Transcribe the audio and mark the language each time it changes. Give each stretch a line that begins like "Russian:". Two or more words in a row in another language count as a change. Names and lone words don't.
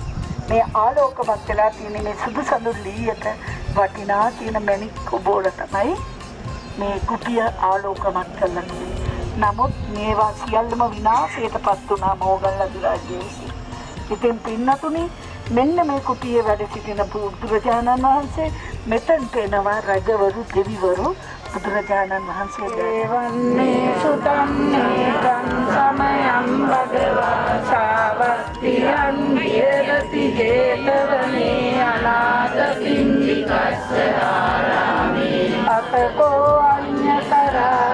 Sinhala: මේ ආලෝකමත් වෙලා තියෙන මේ සුදු සඳුල්ලියට වටිනා තියෙන මණික් කොබෝල තමයි මේ කුටිය ආලෝකමත් කරලා තියෙන්නේ. නමුත් මේවා සියල්ලම විනාශයටපත් වුණා මොගල් අධිරාජ්‍යයේ විසින්. ඉතින් පින්නතුනි මෙන්න මේ කුටියේ වැඩ සිටින බුදුරජාණන් වහන්සේ මෙතනට එනවා රජවරු දෙවිවරු බුදුරජාණන් වහන්සේ දේවන්නේ
Pali: සුතන්නේ කං සමයං භගවා සාවත්තියං විහෙරති ජේතවනේ අනාථ පින්ඩිකස්ස ආරාමේ අතකෝ අඤ්ඤතරා